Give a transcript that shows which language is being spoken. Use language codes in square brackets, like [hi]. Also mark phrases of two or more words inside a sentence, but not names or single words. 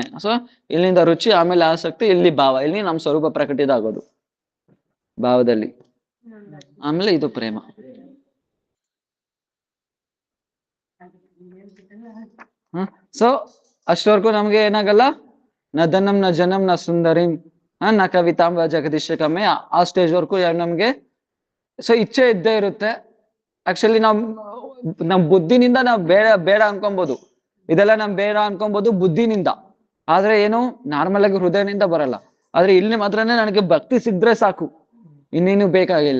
[kn] ಸೊ ಇಲ್ಲಿಂದ ರುಚಿ, ಆಮೇಲೆ ಆಸಕ್ತಿ, ಇಲ್ಲಿ ಭಾವ, ಇಲ್ಲಿ ನಮ್ ಸ್ವರೂಪ ಪ್ರಕಟಿತ ಆಗೋದು ಭಾವದಲ್ಲಿ. ಆಮೇಲೆ ಇದು ಪ್ರೇಮ. ಸೊ ಅಷ್ಟವರೆಗೂ ನಮ್ಗೆ ಏನಾಗಲ್ಲ, [sa] ನ ಧನಂ ನ ಜನಂ ನ ಸುಂದರಿಂ ನ ಕವಿತಾಂಬ ಜಗದೀಶ ಕಮ್ಮಿ. [kn] ಆ ಸ್ಟೇಜ್ ವರ್ಗೂ ನಮ್ಗೆ ಸೊ ಇಚ್ಛೆ ಇದ್ದೇ ಇರುತ್ತೆ. ಆಕ್ಚುಲಿ ನಮ್ ಬುದ್ಧಿನಿಂದ ನಾವ್ ಬೇಡ ಅನ್ಕೊಬಹುದು, ಇದೆಲ್ಲ ನಮ್ ಬೇಡ ಅನ್ಕೊಬಹುದು ಬುದ್ಧಿನಿಂದ. ಆದ್ರೆ ಏನು ನಾರ್ಮಲ್ ಆಗಿ ಹೃದಯನಿಂದ ಬರಲ್ಲ. ಆದ್ರೆ ಇಲ್ಲಿ ಮಾತ್ರನೇ ನನಗೆ ಭಕ್ತಿ ಸಿಗ್ದ್ರೆ ಸಾಕು, ಇನ್ನೇನು ಬೇಕಾಗಿಲ್ಲ.